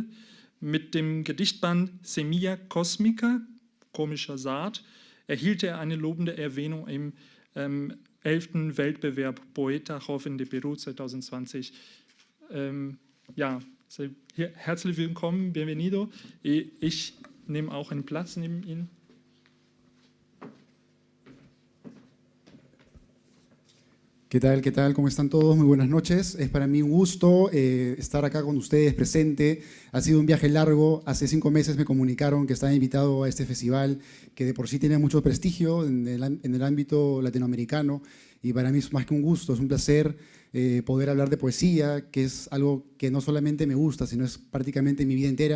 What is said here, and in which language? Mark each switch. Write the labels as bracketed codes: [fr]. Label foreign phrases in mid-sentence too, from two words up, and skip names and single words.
[de] Mit dem Gedichtband Semilla Cósmica, komischer Saat, erhielt er eine lobende Erwähnung im 11. Wettbewerb Poeta Joven de Perú 2020. Herzlich willkommen, bienvenido. Ich nehme auch einen Platz neben Ihnen. [es] ¿Qué tal? ¿Qué tal? ¿Cómo están todos? Muy buenas noches. Es para mí un gusto estar acá con ustedes presente. Ha sido un viaje largo. Hace 5 meses me comunicaron que estaba invitado a este festival que de por sí tiene mucho prestigio en el ámbito latinoamericano y para mí es más que un gusto, es un placer poder hablar de poesía, que es algo que no solamente me gusta, sino es prácticamente mi vida entera.